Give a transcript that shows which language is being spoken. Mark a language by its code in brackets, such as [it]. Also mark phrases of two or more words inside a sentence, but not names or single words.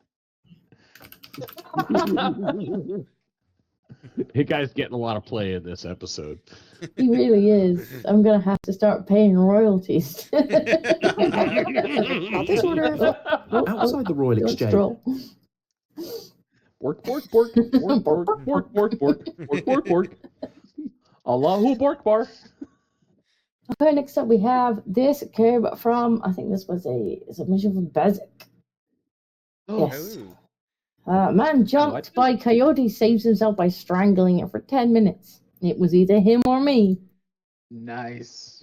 [en] Hey, guy's getting a lot of play in this episode. He really is. I'm gonna have to start paying royalties. Outside the Royal Exchange. Bork, bork, bork, bork, bork, bork, bork, bork, bork, bork. Allahu Borkbar. Okay, next up we have this came from, I think this was a submission from Bezic. Oh. Yes. Man jumped by coyote, saves himself by strangling it for 10 minutes. It was either him or me. Nice.